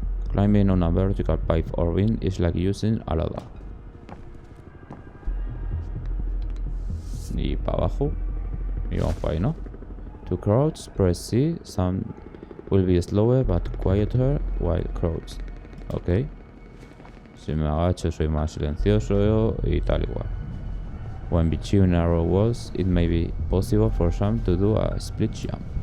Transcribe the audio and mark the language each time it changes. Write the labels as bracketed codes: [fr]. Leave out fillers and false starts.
[en] Climbing on a vertical pipe or beam is like using a ladder. [es] Y para abajo. Y vamos para ahí, ¿no? [en] To crouch, press C. Some will be slower but quieter while crouch. Ok. [es] Si me agacho soy más silencioso y tal igual. [en] When between narrow walls, it may be possible for some to do a split jump.